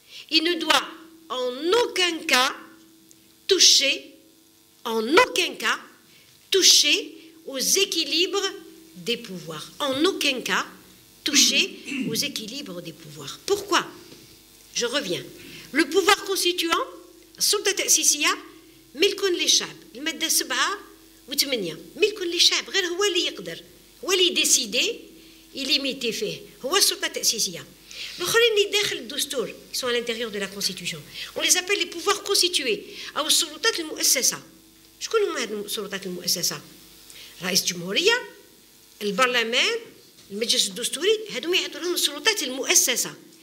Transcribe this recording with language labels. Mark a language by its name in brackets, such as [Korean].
[French] Il ne doit en aucun cas toucher aux équilibres des pouvoirs. En aucun cas toucher aux équilibres des pouvoirs. Pourquoi? Je reviens. Le pouvoir constituant, [Arabic] السلطة التأسيسية ملك للشعب. المادة 7 و8 ملك للشعب، غير هو اللي يقدر، هو اللي يديسيدي يليميتي فيه، هو السلطة التأسيسية. الآخرين اللي داخل الدستور [French] qui sont à l'intérieur de la Constitution. On les appelle les pouvoirs constitués [Arabic] أو السلطات المؤسسة. شكون هما هاد السلطات المؤسسة؟ رئيس الجمهورية، البرلمان، المجلس الدستوري، هادو يعطوا لهم السلطات المؤسسة.